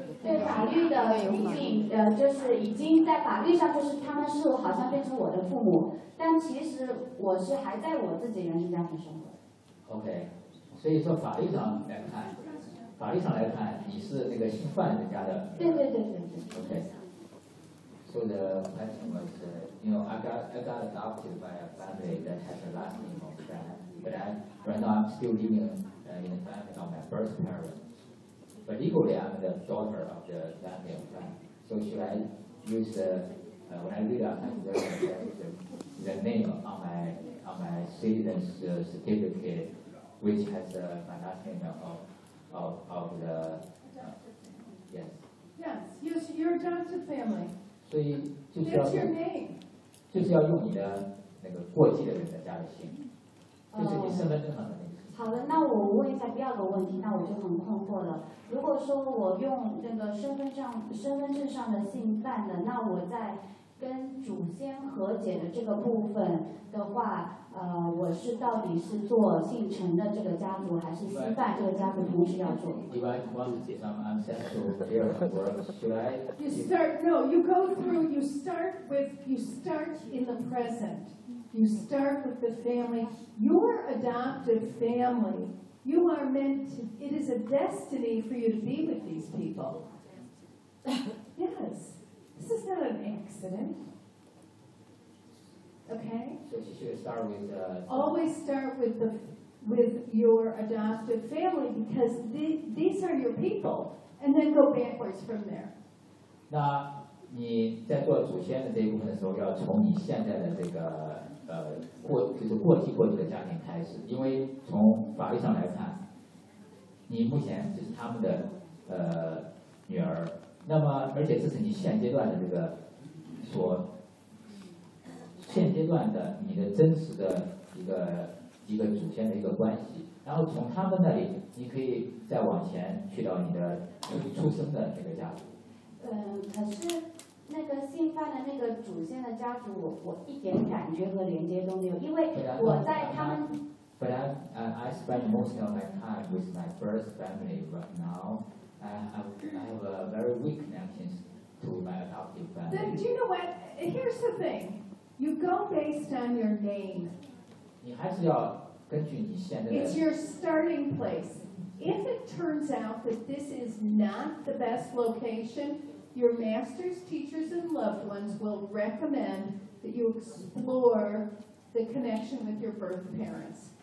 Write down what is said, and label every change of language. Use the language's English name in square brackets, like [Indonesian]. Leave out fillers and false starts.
[Chinese] 对，法律的已经就是已经在法律上，就是他们是我好像变成我的父母，但其实我是还在我自己原生家庭生活。 OK， 所以说法律上来看，法律上来看你是那个姓范人家的。对对对对对。 [English] OK。 So the question was, I got adopted by a family that has a last name of Fan, but right now I'm still living in the family of my birth parents. But equally, I'm the daughter of the family of Fan. So should I use the, when I read up the name on my citizen's certificate, which has my last name of the, yes? Yes, your adopted family. [Chinese] 所以就是要用，就是要用你的那个过继的人的家的姓，就是你身份证上的那个。好的，那我问一下第二个问题，那我就很困惑了。如果说我用那个身份证上的姓范的，那我在跟祖先和解的这个部分的话，我是到底是做姓陈的这个家族，还是姓范这个家族同时要做？You start no, you go through. You start in the present. You start with the family, your adoptive family. You are meant. It is a destiny for you to be with these people. Yes. This is not an accident. Okay? So she should start with the... Always start with, the, with your adoptive family because these are your people. And then go backwards from there. 那你在做祖先的这一部分的时候要从你现在的这个就是过继过去的家庭开始。因为从法律上来看你目前就是他们的女儿。那么，而且这是你现阶段的这个现阶段的你的真实的一个祖先的一个关系。然后从他们那里，你可以再往前去到你的出生的那个家族。可是那个姓范的那个祖先的家族，我一点感觉和连接都没有，因为我在他们。 [English] But I spend most of my time with my first family right now. I have a very weak connection to my adoptive family. Then, do you know what? Here's the thing. You go based on your name. [Chinese] 你还是要根据你现在的。 [English] It's your starting place. If it turns out that this is not the best location, your master's teachers and loved ones will recommend that you explore the connection with your birth parents.